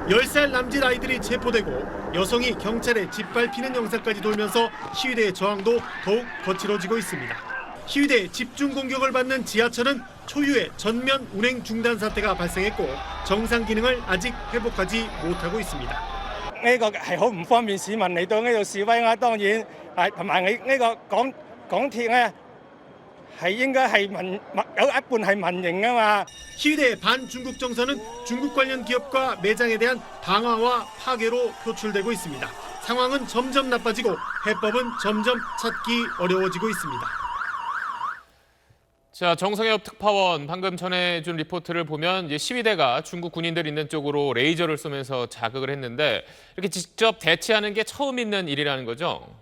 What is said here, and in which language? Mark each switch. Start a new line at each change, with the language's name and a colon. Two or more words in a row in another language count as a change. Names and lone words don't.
Korean: 10살 남짓 아이들이 체포되고 여성이 경찰에 짓밟히는 영상까지 돌면서 시위대의 저항도 더욱 거칠어지고 있습니다. 시위대의 집중 공격을 받는 지하철은 초유의 전면 운행 중단 사태가 발생했고 정상 기능을 아직 회복하지 못하고 있습니다.
Cantonese: 呢個係好唔方便市民嚟到呢度示威啊，當然係同埋呢個港鐵咧係應該係有一半係民營啊嘛。
Korean: 시위대의 반중국 정서는 중국 관련 기업과 매장에 대한 방화와 파괴로 표출되고 있습니다. 상황은 점점 나빠지고 해법은 점점 찾기 어려워지고 있습니다. 자, 정성엽 특파원 방금 전해준 리포트를 보면 시위대가 중국 군인들 있는 쪽으로 레이저를 쏘면서 자극을 했는데 이렇게 직접 대치하는 게 처음 있는 일이라는 거죠?